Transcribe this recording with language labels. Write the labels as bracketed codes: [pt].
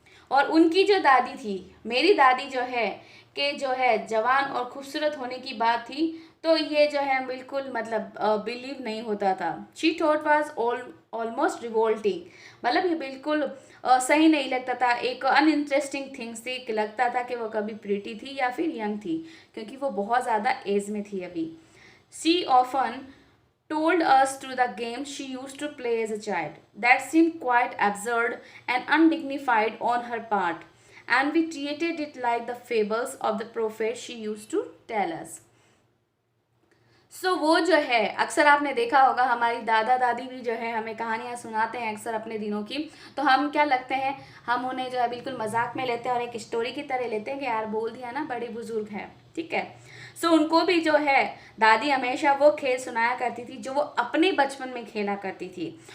[hi] और उनकी जो दादी थी, मेरी दादी जो है कि जो है जवान और खूबसूरत होने की बात थी, तो ये जो है बिल्कुल मतलब बिलीव नहीं होता था। [en] she thought was almost revolting, [hi] मतलब ये बिल्कुल सही नहीं लगता था, एक अनइंटरेस्टिंग थिंग्स थी कि लगता था कि वो कभी प्रीटी थी या फिर यंग थी, क्योंकि वो बहुत ज़्यादा एज में थी अभी। [en] She often told us through the games she used to play as a child that seemed quite absurd and undignified on her part, and we treated it like the fables of the prophet she used to tell us. [hi] वो जो है अक्सर आपने देखा होगा हमारी दादा दादी भी जो है हमें कहानियाँ सुनाते हैं अक्सर अपने दिनों की, तो हम क्या लगते हैं, हम उन्हें जो है बिल्कुल मजाक में लेते हैं और एक स्टोरी की तरह लेते हैं कि यार बोल दिया ना, बड़े बुजुर्ग हैं, ठीक है। उनको भी जो है दादी हमेशा वो खेल सुनाया करती थी जो वो अपने बचपन में खेला करती थी।